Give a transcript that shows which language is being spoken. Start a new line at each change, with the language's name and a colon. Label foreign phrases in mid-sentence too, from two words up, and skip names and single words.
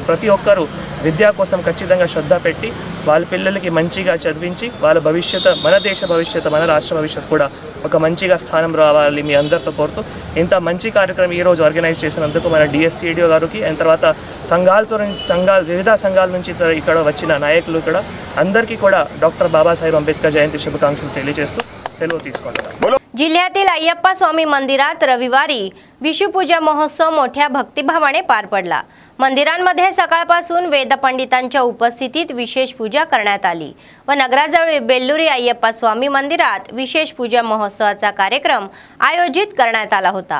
Telugu: ప్రతి ఒక్కరూ విద్య కోసం ఖచ్చితంగా శ్రద్ధ పెట్టి వాళ్ళ పిల్లలకి మంచిగా చదివించి వాళ్ళ భవిష్యత్తు, మన దేశ భవిష్యత్తు, మన రాష్ట్ర భవిష్యత్తు కూడా ఒక మంచిగా స్థానం రావాలి మీ అందరితో కోరుతూ ఇంత మంచి కార్యక్రమం ఈరోజు ఆర్గనైజ్ చేసినందుకు మన DSCDO గారికి, తర్వాత వివిధ సంఘాల నుంచి ఇక్కడ వచ్చిన నాయకులు కూడా అందరికీ కూడా డాక్టర్ బాబాసాహెబ్ అంబేద్కర్ జయంతి శుభాకాంక్షలు తెలియజేస్తూ సెలవు తీసుకుంటున్నాను.
Marathi: जिल्ह्यातील अय्यप्पा स्वामी मंदिरात रविवारी विषुपूजा महोत्सव मोठ्या भक्तिभावाने पार पडला. मंदिरांमध्ये सकाळपासून वेदपंडितांच्या उपस्थितीत विशेष पूजा करण्यात आली व नगराजवळ बेल्लुरी अय्यप्पा स्वामी मंदिरात विशेष पूजा महोत्सवाचा कार्यक्रम आयोजित करण्यात आला होता.